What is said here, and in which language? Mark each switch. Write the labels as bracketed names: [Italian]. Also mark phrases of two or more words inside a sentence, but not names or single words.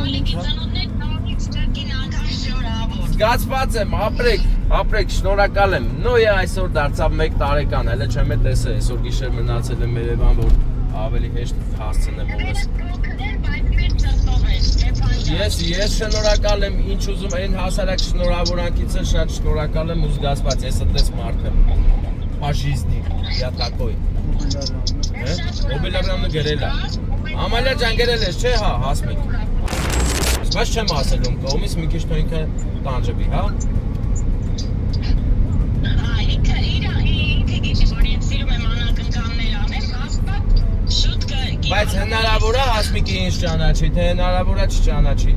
[Armenian] Զգացված եմ, ապրեք, շնորհակալ եմ։ Նոյ այսօր դարձավ 1 տարեկան, հələ չեմ տեսել, այսօր գիշեր մնացել եմ Երևան, որ ավելի հեշտ հասցնեմ օրս։ Ես շնորհակալ եմ, ինչ ուզում, այն հասարակ շնորհավորանքից էլ շատ շնորհակալ եմ ու զգացված, ես այդպես մարդ եմ։ [Russian] По жизни, я такой։ [Armenian] Օբելավյանն գրել է։ Ամալիա ջան գրել ես, չէ՞, հա, հասմիկ։ Բայց չեմ ասել ում կողմից, մի քիչ ինքը տանջվի, հա։ Բայց հնարավոր է հասմիկի ինձ ճանաչի, թե հնարավոր է չճանաչի։